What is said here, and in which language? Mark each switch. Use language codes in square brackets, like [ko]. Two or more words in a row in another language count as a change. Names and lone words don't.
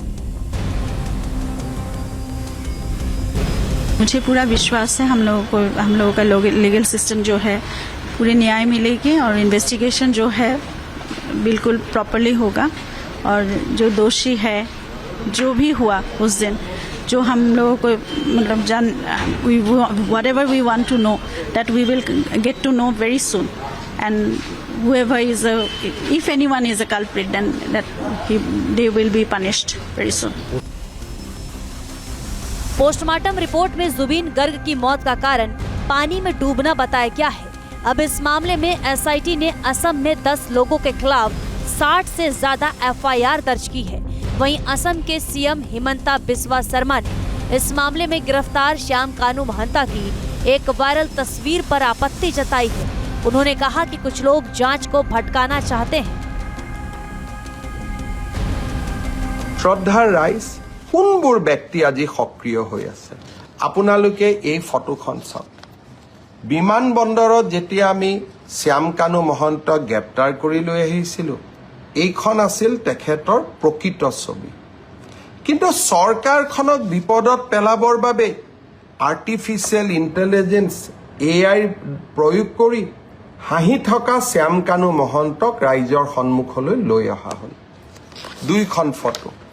[hi] मुझे पूरा विश्वास है हम लोगों का [en] legal system [hi] जो है पूरे न्याय मिलेगी और इन्वेस्टिगेशन जो है बिल्कुल प्रॉपरली होगा और जो दोषी है, जो भी हुआ उस दिन, जो हम लोगों को [en] मतलब whatever we want to know, that we will get to know very soon, and whoever is if anyone is a culprit, then they will be punished very soon. [hi] पोस्टमार्टम रिपोर्ट में जुबीन गर्ग की मौत का कारण पानी में डूबना बताया गया है। अब इस मामले में एसआईटी ने असम में 10 लोगों के खिलाफ 60 से ज्यादा एफआईआर दर्ज की है। वहीं असम के सीएम हिमंता बिस्वा शर्मा ने इस मामले में गिरफ्तार श्याम कानू महंता की एक वायरल तस्वीर पर आपत्ति जताई है। उन्होंने कहा कि कुछ लोग जांच को भटकाना चाहते हैं। [as] শ্ৰদ্ধাৰ ৰাইজ কোনবোৰ ব্যক্তি আজি সক্ৰিয় হৈ আছে আপোনালোকে এই ফটোখন চাওক বিমানবন্দৰত যেতিয়া আমি শ্যাম কানু মহন্তক গ্ৰেপ্তাৰ কৰি লৈ আহিছিলোঁ এইখন আছিল তেখেতৰ প্ৰকৃত ছবি কিন্তু চৰকাৰখনক বিপদত পেলাবৰ বাবে [en] artificial intelligence AI [as] প্ৰয়োগ কৰি হাঁহি থকা শ্যাম কানু মহন্তক ৰাইজৰ সন্মুখলৈ লৈ অহা হ'ল দুইখন ফটো